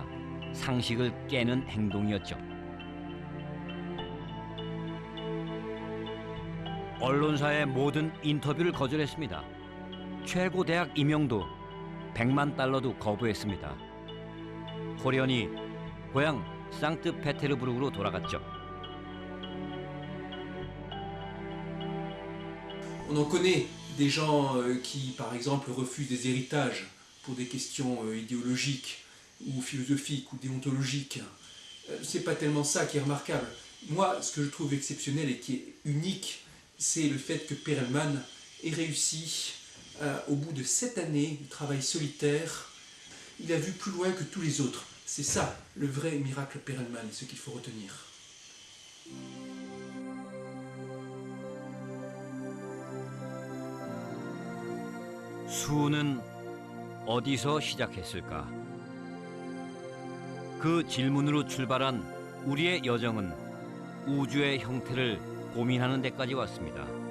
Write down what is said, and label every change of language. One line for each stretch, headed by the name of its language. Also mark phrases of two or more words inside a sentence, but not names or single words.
Korean: 상식을 깨는 행동이었죠. 언론사의 모든 인터뷰를 거절했습니다. 최고 대학 임용도 $100만 거부했습니다. 호련히 고향 상트페테르부르크로 돌아갔죠.
French: On en connaît des gens qui, par exemple, refusent des héritages pour des questions idéologiques ou philosophiques ou déontologiques. C'est pas tellement ça qui est remarquable. Moi, ce que je trouve exceptionnel et qui est unique, c'est le fait que Perelman ait réussi, au bout de 7 années de travail solitaire, il a vu plus loin que tous les autres. C'est ça, le vrai miracle Perelman, et ce qu'il faut retenir.
Korean: 수는 어디서 시작했을까? 그 질문으로 출발한 우리의 여정은 우주의 형태를 고민하는 데까지 왔습니다.